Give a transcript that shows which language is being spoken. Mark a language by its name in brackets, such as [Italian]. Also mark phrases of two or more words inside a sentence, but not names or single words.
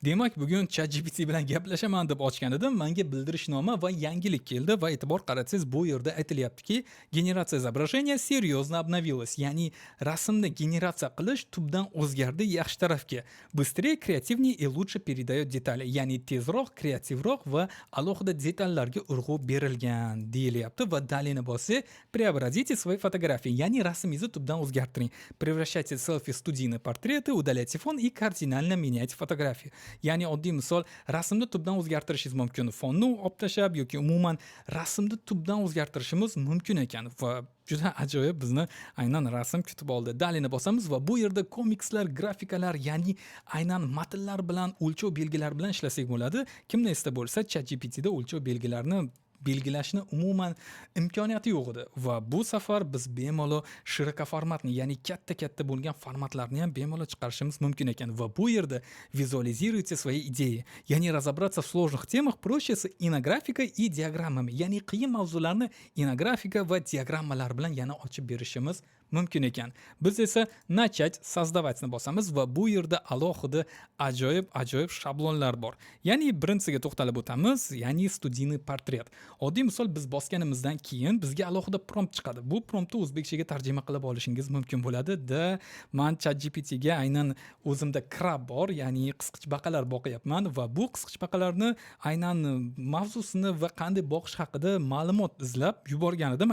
[Uzbek] Demak, bugun ChatGPT bilan gaplashaman deb ochgan edim. Menga bildirishnoma va yangilik keldi va e'tibor qaratsangiz bu yerda aytilyaptiki, generatsiya [Russian] изображения серьезно обновилась. [Uzbek] Ya'ni rasmni generatsiya qilish tubdan o'zgardi yaxshi tarafga. [Russian] Быстрее, kreativnее и лучше передает детали. [Uzbek] Ya'ni tezroq, kreativroq va alohida detallarga urg'u berilgan deyilyapti va dalini bossa [Russian] преобразите свои фотографии. [Uzbek] Ya'ni rasmingizni tubdan o'zgartiring. [Russian] Превращайте селфи в студийные портреты, удаляйте фон и кардинально меняйте фотографию. [Uzbek] Ya'ni oddiy misol rasmni tubdan o'zgartirishingiz mumkin. Fonni olib tashlab yoki umuman rasmni tubdan o'zgartirishimiz mumkin ekan va juda ajoyib bizni aynan rasm kutib oldi. Dalini bosamiz va bu yerda komikslar, grafikalar, ya'ni aynan matnlar bilan o'lchov belgilari bilan ishlasak bo'ladi. Kimda esda bo'lsa, ChatGPTda o'lchov belgilarini belgilashni umuman imkoniyati yo'q edi va bu safar biz bemalol shiraka formatni, ya'ni katta bo'lgan formatlarni ham bemalol chiqarishimiz mumkin ekan va bu yerda [Russian] визуализируйте свои идеи. Ya'ni разобраться в сложных темах проще с инографикой и диаграммами. [Uzbek] Ya'ni qiyin mavzularni inografika va diagrammalar bilan yana ochib berishimiz mumkin ekan. Biz esa [Russian] начать создавать- [Uzbek] ni bosamiz va bu yerda alohida ajoyib shablonlar bor. Ya'ni birinchisiga to'xtalib o'tamiz, ya'ni [Russian] студийный портрет. [Uzbek] Oddiy misol biz bosganimizdan keyin bizga alohida prompt chiqadi. Bu promptni o'zbekchaga tarjima qilib olishingiz mumkin bo'ladi. Men ChatGPTga aynan o'zimda krab bor, ya'ni qisqichbaqalar boqyapman va bu qisqichbaqalarni aynan mavzusini va qanday boqish haqida ma'lumot izlab yuborgan edim.